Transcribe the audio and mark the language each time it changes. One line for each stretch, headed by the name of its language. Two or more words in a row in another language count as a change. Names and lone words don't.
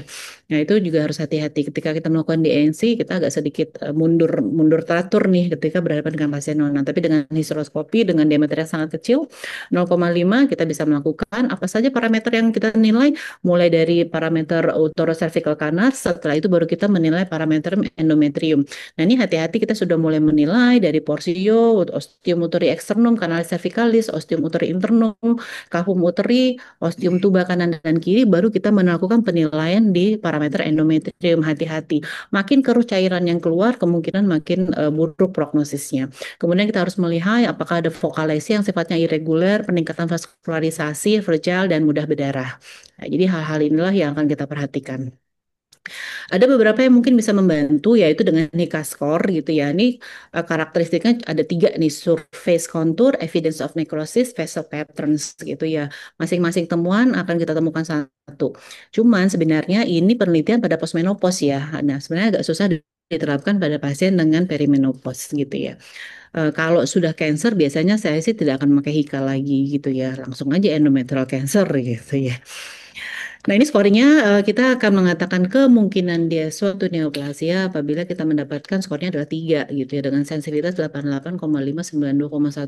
Indonesian: Nah itu juga harus hati-hati ketika kita melakukan DNC, kita agak sedikit mundur mundur teratur nih ketika berhadapan dengan pasien nona. Tapi dengan histeroskopi dengan diameter yang sangat kecil 0,5 kita bisa melakukan apa saja parameter yang kita nilai, mulai dari parameter
English: uterocervical canals,
Indonesian: setelah itu baru kita menilai parameter endometrium. Nah ini hati-hati, kita sudah mulai menilai dari porsio,
Latin: ostium uteri externum, canalis cervicalis, ostium uteri internum, cavum uteri, ostium tuba
Indonesian: kanan dan kiri, baru kita melakukan penilaian di parameter endometrium. Hati-hati, makin keruh cairan yang keluar kemungkinan makin buruk prognosisnya. Kemudian kita harus melihat apakah ada vokalisi yang sifatnya irreguler, peningkatan vaskularisasi, fragile, dan mudah berdarah. Nah, jadi hal-hal inilah yang akan kita perhatikan. Ada beberapa yang mungkin bisa membantu, yaitu dengan Nika score gitu ya. Ini karakteristiknya ada 3 nih:
English: surface contour, evidence of necrosis, vessel patterns
Indonesian: gitu ya. Masing-masing temuan akan kita temukan satu. Cuman sebenarnya ini penelitian pada postmenopause ya. Nah sebenarnya agak susah diterapkan pada pasien dengan perimenopause gitu ya. Kalau sudah cancer biasanya saya sih tidak akan memakai Hika lagi gitu ya. Langsung aja
English: endometrial cancer
Indonesian: gitu ya. Nah, ini skornya kita akan mengatakan kemungkinan dia suatu neoplasia apabila kita mendapatkan skornya adalah 3 gitu ya, dengan sensitivitas 88,592,1.